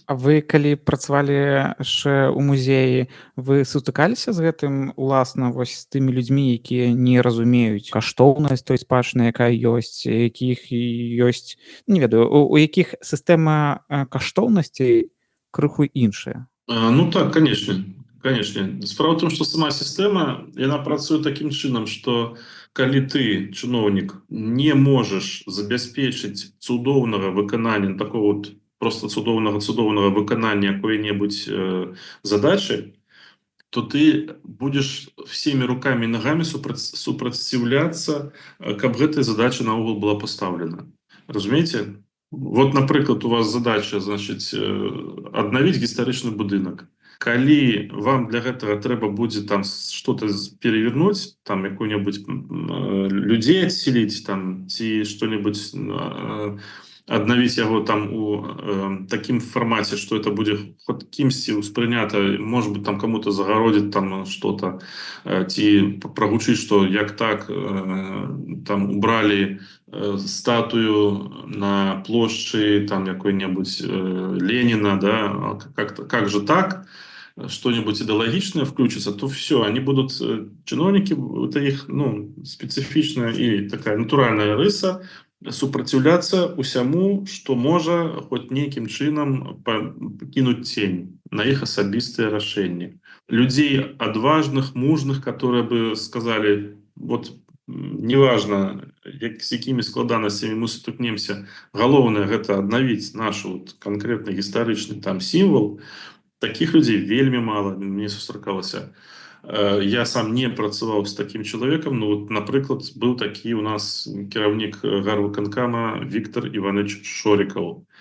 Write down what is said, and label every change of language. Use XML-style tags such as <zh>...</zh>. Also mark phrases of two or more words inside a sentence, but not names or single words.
<be>А вы калі працавалі яшчэ ў музеі, вы сутыкаліся з гэтым уласна вось з тымі людзьмі, якія не разумеюць каштоўнасць той спадчыны, якая ёсць, якіх ёсць, не ведаю, у якіх сістэма каштоўнасцей крыху іншая?</be> <ru>Ну так, конечно.</ru> <be>Справа в том, что сама сістэма, яна працуе таким чынам, што калі ты, чыноўнік, не можаш забяспечыць цудоўнага выканання, такого вот просто цудоўнага выканання якой-небудзь задачы,</be> <ru>то ты будешь всеми руками и ногами</ru> <be>супраціўляцца, каб гэтай задача наогул была поставлена. Разумеете? Вот, напрыклад, у вас задача, значит, аднавіць гістарычны будынак. Калі вам для гэтага трэба будзе там</be> <ru>что-то перевернуть,</ru> <be>там якую-небудзь людзей адселіць, там ці что-нибудь аднавіць яго там у такім фармаце, што это будзе хоць кімсьці ўспрынята,</be> <ru>может быть, там кому-то загародзіць там что-то,</ru> <be>ці прагучыць, што як так</be> <ru>там убрали статую на плошчы там якой-небудзь Ленина, да, как же так, что-нибудь идеологичное включится, то все, они будут, чиновники, это их специфичная и такая натуральная рыса,</ru> <be>супраціўляцца усяму, што можа хоць нейкім чынам пакінуць цень на іх асабістыя рашэнні. Людзей адважных, мужных,</be> <ru>которые бы сказали, вот неважно, с</ru> <be>якімі складанасцямі мы сутыкнемся, галоўнае гэта аднавіць наш вот канкрэтны гістарычны там сімвал. Таких людей вельмі мало, мне сустракалася. Я сам не працаваў з таким чалавекам, но вот, напрыклад, быў такі у нас кіраўнік гарвыканкама Віктор Іванович Шорікаў.</be>